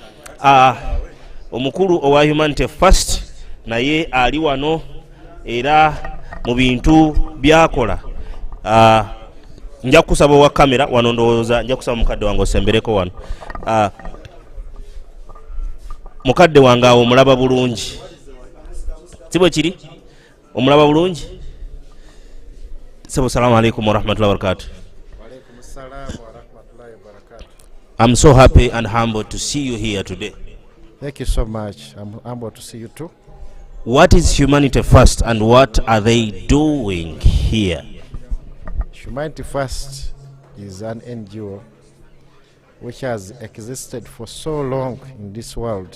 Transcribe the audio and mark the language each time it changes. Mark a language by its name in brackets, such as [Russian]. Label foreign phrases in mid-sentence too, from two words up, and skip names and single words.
[Ganda] Omukulu owa Humanity First naye ali wano era mu bintu byakola. Nja kusaba wa kamera wano ndowooza nja kusaba mukadde wange osembereko wano. Mukadde wange awo omulaba bulungi sibwe kiri omulaba bulungi. [Arabic] السلام عليكم ورحمة الله وبركاته. [English] I'm so happy and humbled to see you here today. Thank you so much. I'm humbled to see you too. What is Humanity First and what are they doing here? Humanity First is an NGO which has existed for so long in this world.